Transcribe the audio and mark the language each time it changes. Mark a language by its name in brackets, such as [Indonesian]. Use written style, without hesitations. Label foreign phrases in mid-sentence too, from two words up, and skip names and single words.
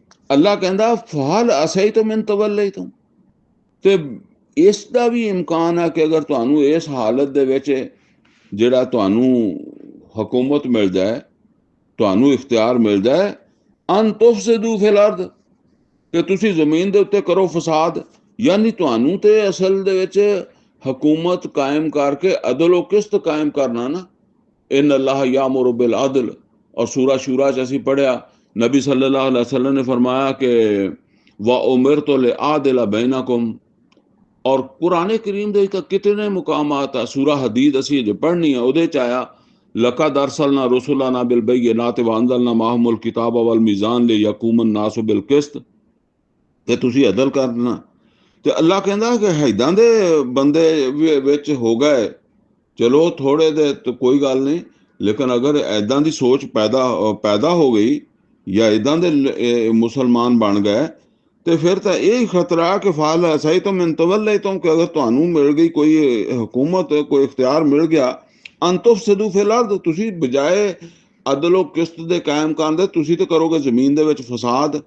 [Punjabi] ਅੱਲਾ ਕਹਿੰਦਾ [Arabic] فهل عسيتم إن توليتم, [Punjabi] ਤੇ ਇਸ ਦਾ ਵੀ ਇਮਕਾਨ ਹੈ ਕਿ ਅਗਰ ਤੁਹਾਨੂੰ ਇਸ ਹਾਲਤ ਦੇ ਵਿੱਚ ਜਿਹੜਾ ਤੁਹਾਨੂੰ ਹਕੂਮਤ ਮਿਲ ਜਾਏ, ਤੁਹਾਨੂੰ ਇਖਤਿਆਰ ਮਿਲ ਜਾਏ, [Arabic] أن تفسدوا في الأرض, [Punjabi] ਕਿ ਤੁਸੀਂ ਜ਼ਮੀਨ ਦੇ ਉੱਤੇ ਕਰੋ ਫਸਾਦ। ਯਾਨੀ ਤੁਹਾਨੂੰ ਤੇ ਅਸਲ ਦੇ ਵਿੱਚ ਹਕੂਮਤ ਕਾਇਮ ਕਰਕੇ ਅਦਲ ਕਿਸਤ ਕਾਇਮ ਕਰਨਾ ਨਾ। [Arabic] إن الله يأمر بالعدل, [Punjabi] ਔਰ ਸੂਰਾ ਸ਼ੂਰਾ 'ਚ ਅਸੀਂ ਪੜ੍ਹਿਆ ਨਬੀ [Arabic] صلى الله عليه وسلم [Punjabi] ਨੇ ਫ਼ਰਮਾਇਆ ਕਿ [Arabic] وأمرت لأعدل بينكم. [Punjabi] और कुरान करीम ਦੇ ਤਾਂ ਕਿਤਨੇ ਮੁਕਾਮਾਤ ਆ। ਸੂਰਾ ਹਦੀਦ ਅਸੀਂ ਜੇ ਪੜ੍ਹਨੀ ਆ, ਉਹਦੇ 'ਚ ਆਇਆ [Arabic] لقد أرسلنا رسلنا بالبينات وأنزلنا معهم الكتاب والميزان ليقوم الناس بالقسط, [Punjabi] ਤੇ ਤੁਸੀਂ ਅਦਲ ਕਰਨਾ। ਤੇ ਅੱਲਾ ਕਹਿੰਦਾ ਕਿ ਹੈਦਾਂ ਦੇ ਬੰਦੇ ਵਿੱਚ ਹੋ ਗਏ, ਚਲੋ ਥੋੜੇ ਦੇ ਤਾਂ ਕੋਈ ਗੱਲ ਨਹੀਂ, ਲੇਕਿਨ ਅਗਰ ਐਦਾਂ ਦੀ ਸੋਚ ਪੈਦਾ ਹੋ ਗਈ ਜਾਂ ਇੱਦਾਂ ਦੇ ਮੁਸਲਮਾਨ ਬਣ ਗਏ, ਤੇ ਫਿਰ ਤਾਂ ਇਹ ਖਤਰਾ ਕਿ ਫਾਲ ਸਹੀ ਤੋਂ ਮਿਨ ਤਵੱਲੇ ਤੋਂ, ਕਿ ਅਗਰ ਤੁਹਾਨੂੰ ਮਿਲ ਗਈ ਕੋਈ ਹਕੂਮਤ, ਕੋਈ ਇਖਤਿਆਰ ਮਿਲ ਗਿਆ, [Arabic] أن تفسدوا في الأرض, [Punjabi] ਤੁਸੀਂ ਬਜਾਏ ਅਦਲ ਕਿਸਤ ਦੇ ਕਾਇਮ ਕਰਨ ਦੇ ਤੁਸੀਂ ਤੇ ਕਰੋਗੇ ਜ਼ਮੀਨ ਦੇ ਵਿੱਚ ਫਸਾਦ।